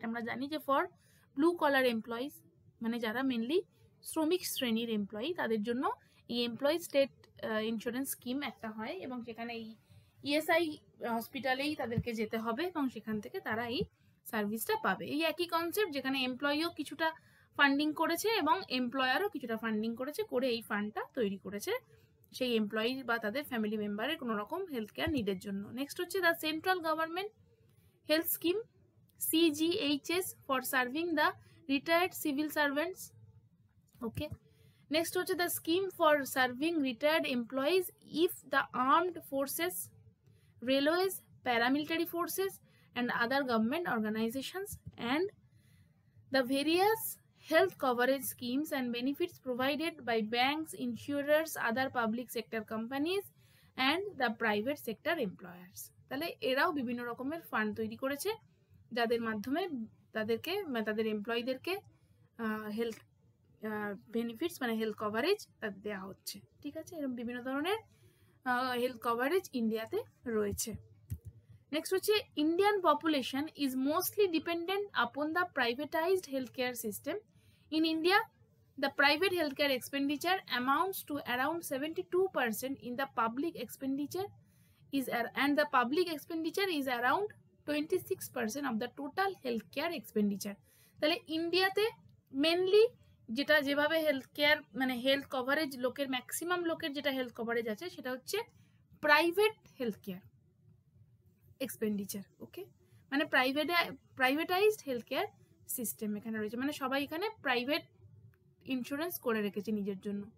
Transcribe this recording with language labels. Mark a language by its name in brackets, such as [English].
[Bangla] এটা আমরা জানি যে [English] for blue collar employees [Bangla] মানে যারা মেনলি শ্রমিক শ্রেণীর এমপ্লয়ি তাদের জন্য এই এমপ্লয়ি স্টেট ইন্স্যুরেন্স স্কিম একটা হয় এবং সেখানে এই ESI হসপিটালেই তাদেরকে যেতে হবে এবং সেখান থেকে তারা এই সার্ভিসটা পাবে। এই একই কনসেপ্ট, যেখানে এমপ্লয়িও কিছুটা ফান্ডিং করেছে এবং এমপ্লয়ারও কিছুটা ফান্ডিং করেছে, করে এই ফান্ডটা তৈরি করেছে সেই এমপ্লয়ি বা তাদের ফ্যামিলি মেম্বারের কোনো রকম হেলথ কেয়ার নিডের জন্য। নেক্সট হচ্ছে the central government health scheme [English] CGHS for serving the retired civil servants. Okay. Next হচ্ছে the scheme for serving retired employees if the armed forces, railways, paramilitary forces and other government organizations, and the various health coverage schemes and benefits provided by banks, insurers, other public sector companies and the private sector employers. [Bangla] তাহলে এরাও বিভিন্ন রকমের fund তৈরি করেছে যাদের মাধ্যমে তাদেরকে তাদের এমপ্লয়ীদেরকে হেলথ বেনিফিটস মানে হেলথ কভারেজ তাদের দেওয়া হচ্ছে। ঠিক আছে, এরকম বিভিন্ন ধরনের হেলথ কভারেজ ইন্ডিয়াতে রয়েছে। [English] Next হচ্ছে Indian population is mostly dependent upon the privatised health care system. In India the private healthcare expenditure amounts to around 72% in the public expenditure and the public expenditure is around 26% of the total healthcare expenditure. [Bangla] তাহলে ইন্ডিয়াতে mainly যেটা যেভাবে health care মানে health coverage লোকের maximum লোকের যেটা health coverage আছে সেটা হচ্ছে প্রাইভেট হেলথ কেয়ার এক্সপেন্ডিচার। ওকে, মানে প্রাইভেটাইজড হেলথ কেয়ার সিস্টেম এখানে রয়েছে, মানে সবাই এখানে প্রাইভেট ইন্স্যুরেন্স করে রেখেছে নিজের জন্য।